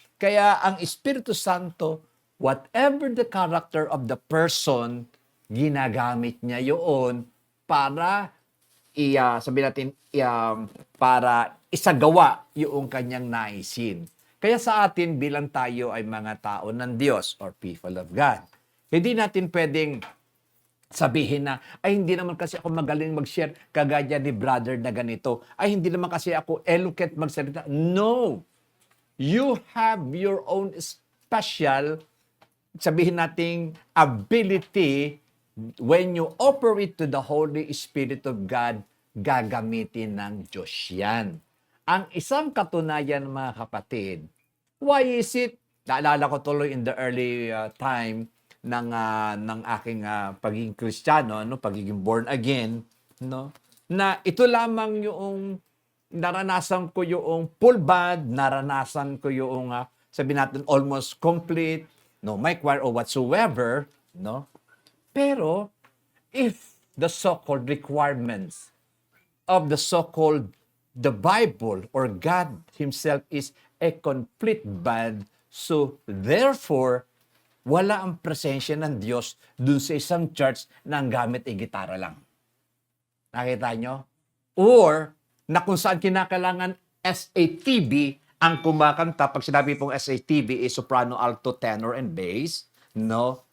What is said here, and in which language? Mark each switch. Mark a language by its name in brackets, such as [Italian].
[Filipino] Kaya ang Espiritu Santo, [English] whatever the character of the person, [Filipino] ginagamit niya yun para sabihin natin, para isagawa yung kanyang naisin. Kaya sa atin bilang tayo ay mga tao ng Diyos [English] or people of God, [Filipino] hindi natin pwedeng sabihin na, ay hindi naman kasi ako magaling mag-share kagaya ni brother na ganito. Ay hindi naman kasi ako eloquent magsalita. No! [English] You have your own special, [Filipino] sabihin nating [English] ability. When you operate to the Holy Spirit of God, [Filipino] gagamitin ng Diyos yan. Ang isang katunayan, mga kapatid, [English] why is it? [Filipino] Naalala ko tuloy [English] in the early time [Filipino] ng aking pagiging Kristiyano, no, pagiging born again, no, na ito lamang yung naranasan ko yung full band, naranasan ko yung sabihin natin almost complete, no, [English] my choir or whatsoever, [Filipino] no. [English] Pero if the so-called requirements of the so-called the Bible or God Himself is a complete band. [Filipino] So, therefore, wala ang presensya ng Diyos dun sa isang church na ang gamit ay gitara lang. Nakita nyo? Or, na kung saan kinakailangan SATB ang kumakanta. Pag sinabi pong SATB [English] is soprano, alto, tenor, and bass, [Filipino] no?